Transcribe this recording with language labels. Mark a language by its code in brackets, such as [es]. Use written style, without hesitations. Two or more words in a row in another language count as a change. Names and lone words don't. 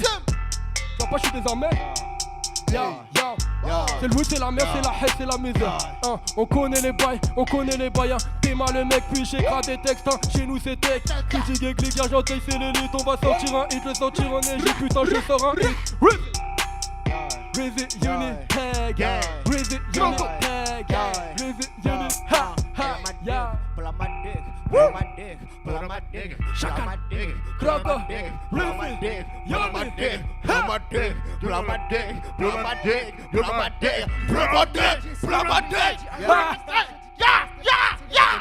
[fr] Tu vois pas, je suis désormais c'est le weed, c'est la merde, c'est la haine, c'est la misère hein. On connaît les bails, hein. T'es mal le mec, puis j'écris des textes hein. Chez nous c'est tech, critique et clic, argenteuil c'est l'élite. On va sortir un hit, le sortir en égypte. Putain je sors un hit. Rizzy, Unipeg, Rizzy, Unipeg, Rizzy, Unipeg, ha, ha, yeah. [en] Pull out my dick, pull out my dick, pull out my dick, pull out my dick, pull out my dick, pull out my dick, pull out my dick, pull out my dick, pull out my dick, pull out my dick, pull out my dick, pull out my dick, pull out my dick, yeah.